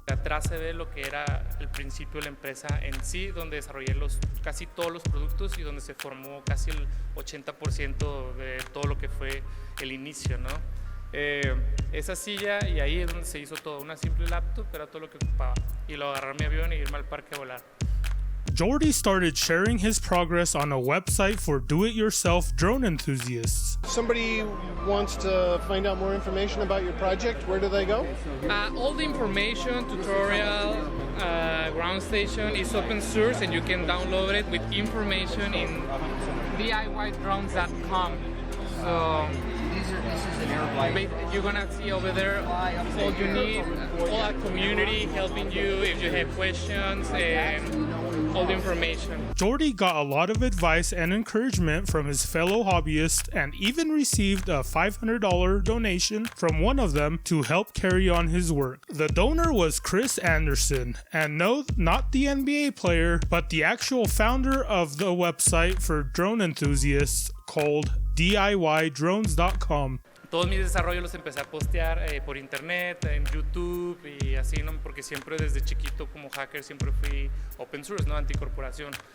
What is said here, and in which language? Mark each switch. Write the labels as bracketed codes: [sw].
[es] Atrás se ve lo que era el principio de la empresa en sí, donde desarrollé casi todos los productos y donde se formó casi el 80% de todo lo que fue el inicio, ¿no? Esa silla y ahí es donde se hizo todo, una simple laptop era todo lo que ocupaba y lo agarrar mi avión y irme al parque a volar. [en] Jordi started sharing his progress on a website for do-it-yourself drone enthusiasts. Somebody wants to find out more information about your project, where do they go? All the information, tutorial, ground station is open source and you can download it with information in DIYdrones.com. So you're gonna see over there all you need, all our community helping you if you have questions and all the information. Jordi got a lot of advice and encouragement from his fellow hobbyists and even received a $500 donation from one of them to help carry on his work. The donor was Chris Anderson, and no, not the NBA player, but the actual founder of the website for drone enthusiasts called DIYdrones.com. [es] Todos mis desarrollos los empecé a postear por internet, en YouTube y así, ¿no? Porque siempre desde chiquito como hacker siempre fui open source, ¿no? Anticorporación.